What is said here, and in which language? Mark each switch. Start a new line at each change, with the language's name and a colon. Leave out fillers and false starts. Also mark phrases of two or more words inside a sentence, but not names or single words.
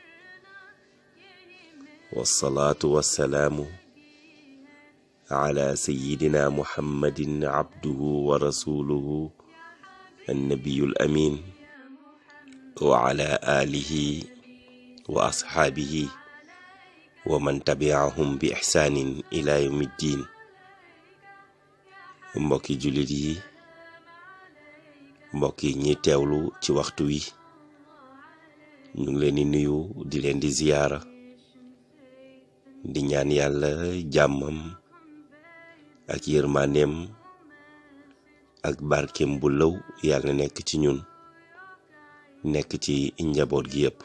Arabic: والصلاة والسلام على سيدنا محمد عبده ورسوله النبي الأمين وعلى آله وأصحابه ومن تبعهم بإحسان إلى يوم الدين.
Wolof: mbokki jullit yi, mbokk yi ñi teewlu ci waxtu wi, ñu ngi leen di nuyu di leen di ziyaara, di ñaan yàlla jàmmam ak yërmandeem ak barkeem bu lëw yàlla nekk ci ñun, nekk ci njaboot gi yépp.